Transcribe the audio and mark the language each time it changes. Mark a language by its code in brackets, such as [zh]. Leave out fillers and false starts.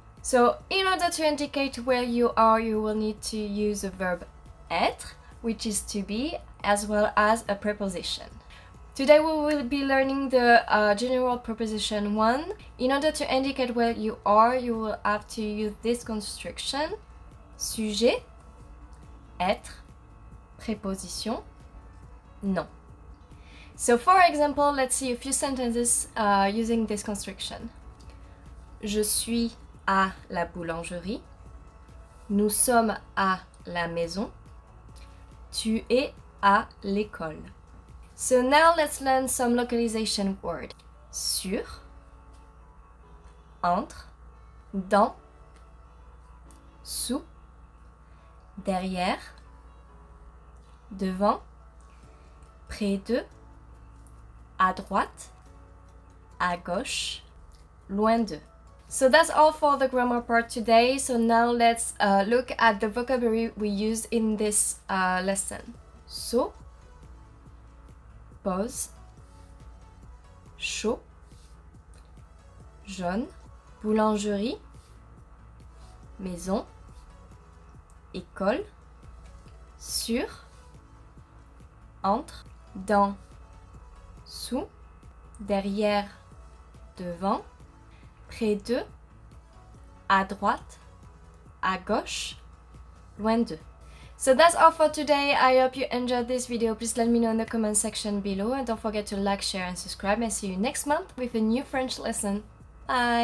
[en] So in order to indicate where you are, you will need to use the verb être, which is to be, as well as a preposition. Today we will be learning the general preposition 1. In order to indicate where you are, you will have to use this construction. [fr] Sujet, être, préposition, nom. [en] So for example, let's see a few sentences using this construction. [fr] Je suis à la boulangerie. Nous sommes à la maison. Tu es à l'école. [en] So now let's learn some localization word. [fr] Sur, entre, dans, sous, derrière, devant, près de, à droite, à gauche, loin de. [en] So that's all for the grammar part today. So now let's look at the vocabulary we used in this lesson. [fr] So, pause, chaud, jaune, boulangerie, maison, école, sur, entre, dans, sous, derrière, devant, près de, à droite, à gauche, loin de. [en] So that's all for today. I hope you enjoyed this video. Please let me know in the comment section below and don't forget to like, share and subscribe, and see you next month with a new French lesson. Bye!